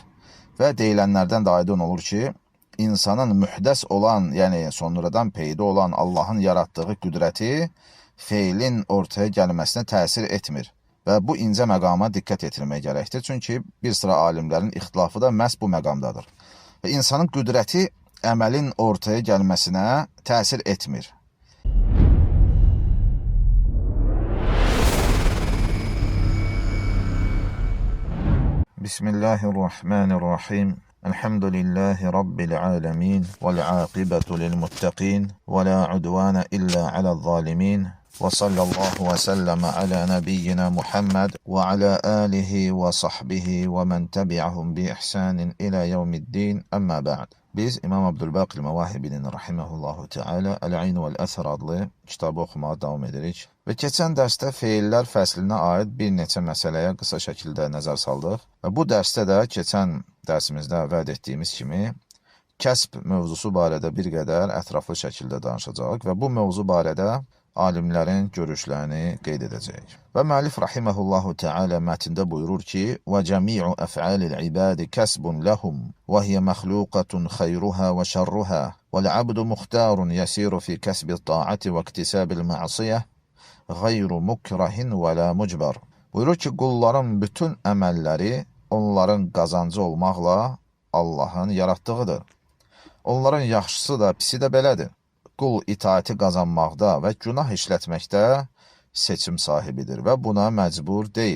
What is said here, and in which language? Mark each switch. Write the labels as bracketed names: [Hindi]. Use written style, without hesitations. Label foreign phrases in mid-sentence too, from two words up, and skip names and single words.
[Azerbaijani] Və deyilənlərdən də aydın olur ki, insanın mühdəs olan, yəni sonradan peyda olan Allahın yaratdığı qüdrəti feilin ortaya gəlməsinə təsir etmir. Və bu incə məqama diqqət yetirmək gərəkdir. Çünki bir sıra alimlərin ixtilafı da məhz bu məqamdadır. Və insanın qüdrəti əməlin ortaya gəlməsinə təsir etmir. [Arabic] بسم الله الرحمن الرحيم. الحمد لله رب العالمين والعاقبة للمتقين. ولا عدوان إلا على الظالمين. وصلى الله وسلم على نبينا محمد وعلى آله وصحبه ومن تبعهم بإحسان إلى يوم الدين أما بعد. [Azerbaijani] Biz İmam Abdülbaqil Məvahibinin [Arabic] رحمه الله تعالى [Azerbaijani] Əl-Ayn vəl-Əsr adlı kitabı oxumağa davam edirik. Və keçən dərsdə feillər fəslinə aid bir neçə məsələyə qısa şəkildə nəzər saldıq. Və bu dərsdə də keçən dərsimizdə vəd etdiyimiz kimi kəsb mövzusu barədə bir qədər ətraflı şəkildə danışacağıq və bu mövzu barədə alimlərin görüşlərini qeyd edəcəyik. Və müəllif [Arabic] رحمه الله تعالى [Azerbaijani] mətndə buyurur ki: [Arabic] "وجميع أفعال العباد كسب لهم وهي مخلوقات خيرها وشرها والعبد مختار ميسر في كسب الطاعة واكتساب المعصية غير مكره ولا مجبر." [Azerbaijani] Buyurur ki, qulların bütün əməlləri onların qazancı olmaqla Allahın yaratdığıdır. Onların yaxşısı da, pisi də belədir. Qul itaati qazanmaqda və günah işlətməkdə seçim sahibidir və buna məcbur deyil.